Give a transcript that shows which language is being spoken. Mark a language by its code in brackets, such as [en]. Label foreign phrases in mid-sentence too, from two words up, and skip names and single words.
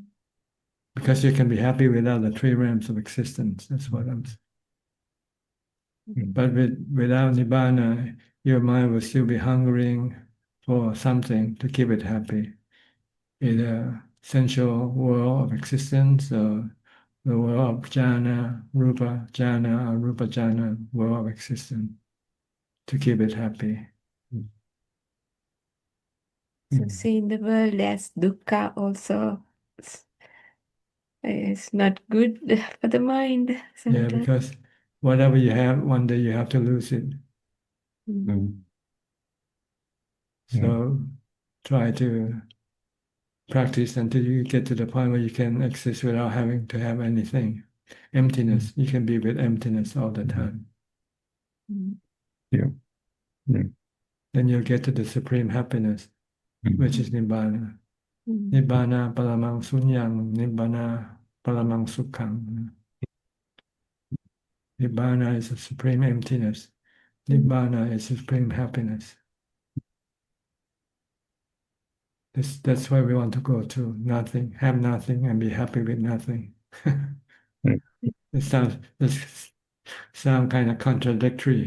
[en] because you can be happy without the three realms of existence. That's what I'm saying. Mm. But without Nibbana, your mind will still be hungering for something to keep it happy, either sensual world of existence or the world of jhana, [pi] rupa jhana, [en] or [pi] rupa jhana, [en] world of existence, to keep it happy. so Mm. seeing the world as dukkha also is not good for the mind Yeah, sometimes. because whatever you have, one day you have to lose it. Mm. So try to practice until you get to the point where you can exist without having to have anything. Emptiness. You can be with emptiness all the time. Mm. Yeah. Yeah. Then you'll get to the supreme happiness, which is Nibbana. Mm. [pi] Nibbana paramang sunyang, Nibbana paramang sukhang. [en] Nibbana is a supreme emptiness. Nibbana is supreme happiness. That's where we want to go to. Nothing, have nothing, and be happy with nothing. It sound kind of contradictory.